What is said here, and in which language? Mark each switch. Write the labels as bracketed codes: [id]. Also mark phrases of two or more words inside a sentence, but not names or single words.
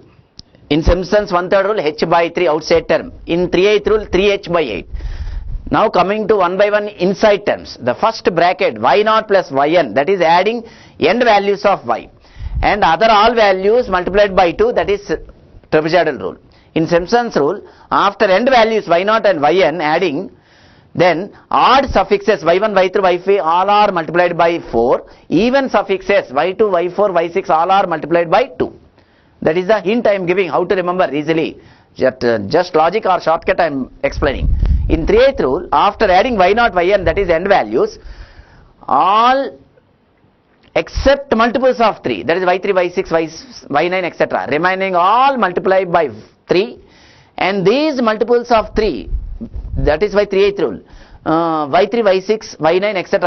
[en] In Simpson's 1/3 rule, h by 3 outside term. In 3/8 rule, 3h by 8. Now coming to 1 by 1 inside terms. The first bracket y0 plus yn, that is adding end values of y, and other all values multiplied by 2, that is trapezoidal rule. In Simpson's rule, after end values y0 and yn adding, then odd suffixes y1, y3, y5 all are multiplied by 4. Even suffixes y2, y4, y6 all are multiplied by 2. That is the hint I am giving how to remember easily. Just logic or shortcut I am explaining. In 3/8 rule, after adding y0, yn, that is end values, all except multiples of 3, that is y3, y6, y9, etc. remaining all multiplied by 3, and these multiples of 3, that is by 3/8 rule, y3, y6, y9, etc.